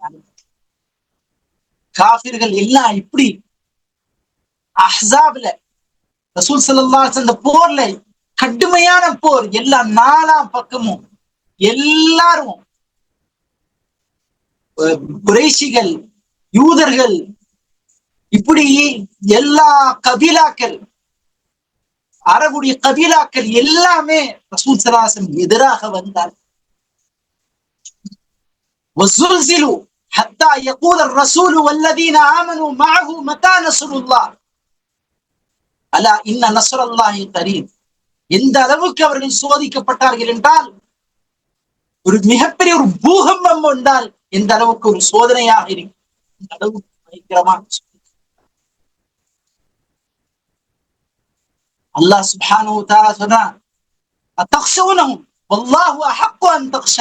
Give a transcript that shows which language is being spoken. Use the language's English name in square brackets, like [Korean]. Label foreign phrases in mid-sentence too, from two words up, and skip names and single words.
[Tamil] காஃபிர்கள் எல்லாம் இப்படி அஹ்ஸாப்ல [Arabic] رسول صلى الله عليه وسلم [Tamil] போர்ல, கடுமையான போர், எல்லா 4 பக்கமும் எல்லாரும் குறைஷிகள், யூதர்கள், இப்படி எல்லா கபீலாக்கள், அரபுடைய கபீலாக்கள் எல்லாமே [Arabic] رسول صلى الله عليه وسلم [Tamil] எதிராக வந்தார். [Arabic] وزلزلوا حتى يقول الرسول والذين آمنوا معه متى نصر الله ألا إن نصر الله قريب. [Tamil] எந்த அளவுக்கு அவர்கள் சோதிக்கப்பட்டார்கள் என்றால், ஒரு மிகப்பெரிய ஒரு பூகம்பம் வந்தால் எந்த அளவுக்கு ஒரு சோதனையாக இருக்கும், இந்த அளவுக்கு பயங்கரமான. [Arabic] الله سبحانه و تعالى சொன்னான், أتخشونهم والله أحق أن تخشى.